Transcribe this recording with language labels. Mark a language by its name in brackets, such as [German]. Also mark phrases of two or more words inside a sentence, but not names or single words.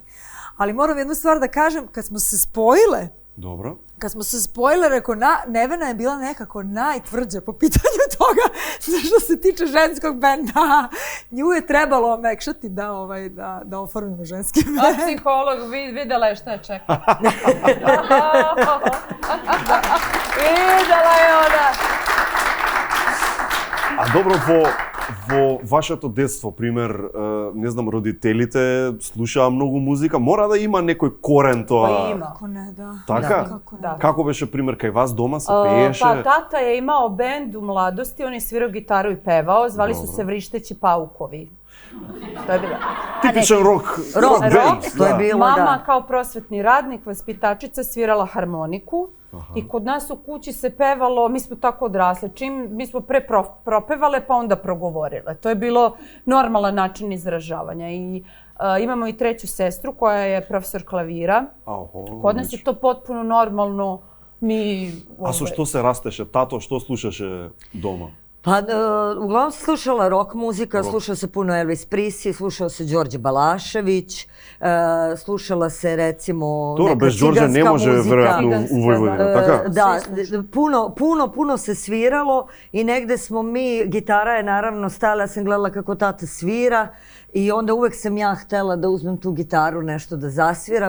[Serbian] Ali moram jednu stvar da kažem, kad smo se spojile, rekao, Nevena je bila nekako najtvrđa po pitanju toga što se tiče ženskog benda. Nju je trebalo omekšati da oformimo ženski bend. A psiholog videla je šta je čekala. Videla je ona. A dobro, [Macedonian] во вашето детство, пример, не знам, родителите слушаа многу музика, мора да има некој корен тоа. Има. Како не, да. Така? Како беше, пример, кај вас дома се пееше? [Serbian] Pa tata je imao bend u mladosti, on je svirao gitaru i pevao, zvali su se Vrišteći paukovi. To je bilo. Tipičan [English] rock band. [Serbian] To je bilo, da. Mama kao prosvetni radnik, vaspitačica, svirala harmoniku. I kod nas u kući se pevalo, mi smo tako odrasle, mi smo pre propevale pa onda progovorile. To je bilo normalan način izražavanja. I imamo i treću sestru koja je profesor klavira. Kod nas je to potpuno normalno. [Macedonian] A со што се растеше? Тато што слушаше дома? [Serbian] Pa, uglavnom se slušala rock muzika, slušao se puno Elvis Presley, slušao se Đorđe Balašević, slušala se recimo neka ciganska muzika. Ne može verovatno u Vojvodini, tako? Da, puno se sviralo i negde smo mi, gitara je naravno stala, ja sam gledala kako tata svira i onda uvek sam ja htela da uzmem tu gitaru, nešto da zasviram.